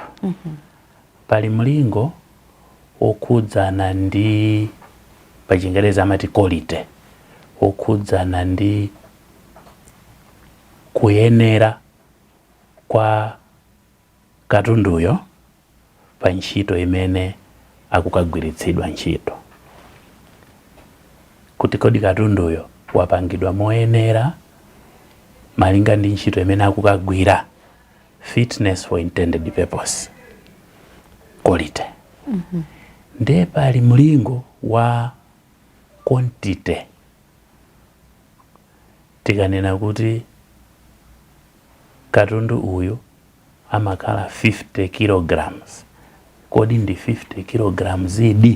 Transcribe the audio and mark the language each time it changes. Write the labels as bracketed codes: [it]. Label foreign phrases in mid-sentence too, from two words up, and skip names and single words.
[ny] Pali mlingo okhudzana ndi pachingereza amati quality, okhudzana ndi kuyenera kwa katunduyo pa ntchito imene akukagwiritsidwa ntchito, kuti kodi katunduyo wapangidwa moyenera malinga ndi ntchito imene akukagwira, [en] fitness for intended purpose, quality. [ny] Ndiye pali mlingo wa quantity. Tikanena kuti katundu uyu amakhala 50 kilograms, kodi ndi 50 kilograms idi?